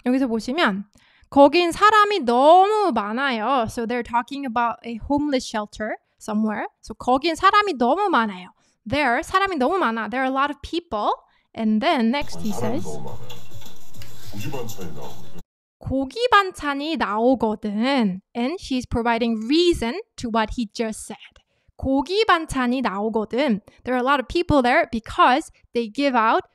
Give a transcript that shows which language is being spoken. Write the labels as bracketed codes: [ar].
[ko] 여기서 보시면 거긴 사람이 너무 많아요. [en] So they're talking about a homeless shelter somewhere. [ko] So 거긴 사람이 너무 많아요. There 사람이 너무 많아. [en] There are a lot of people. And then next he says [ko] 고기 반찬이 나오거든. 고기 반찬이 나오거든. [en] And she's providing reason to what he just said. [ko] 고기 반찬이 나오거든. [en] There are a lot of people there because they give out